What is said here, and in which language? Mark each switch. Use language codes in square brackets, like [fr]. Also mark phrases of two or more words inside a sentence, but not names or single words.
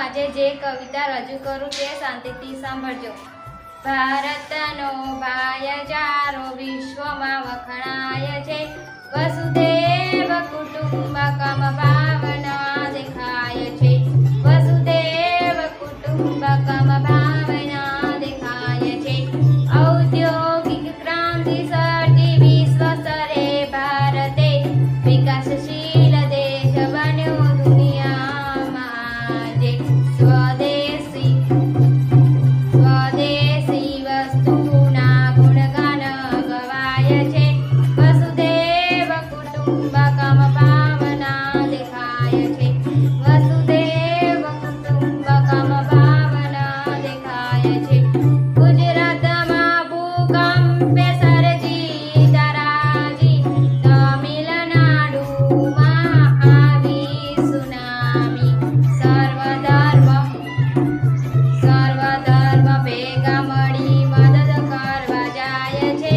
[gu] જે કવિતા રજૂ કરું તે શાંતિથી સાંભળજો। ભારતનો ભાઈચારો विश्वમાં વખણાય છે। [sa] वसुदेव कुटुंबकम [gu] ભાવના દેખાય છે। [sa] वसुदेव कुटुंबकम [gu] ભાવના દેખાય છે। ઔદ્યોગિક ક્રાંતિ સર્જી વિશ્વ स्તरे ભારતે વિકાસશીલ દેશ બન્યો दुनियाમાં આજે। સ્વદેશી વસ્તુના ગુણગાન ગવાય છે। [sa] वसुदेव कुटुंबकम [gu] ભાવના દેખાય છે। [sa] वसुदेव कुटुंबकम [gu] ભાવના દેખાય છે। गुजरातમાં ભૂકંપે સર્જી તરાજી, તમિલનાડુમાં આવી સુનામી। સર્વધર્મ ભેગા મળી મદદ કરવા જાય છે।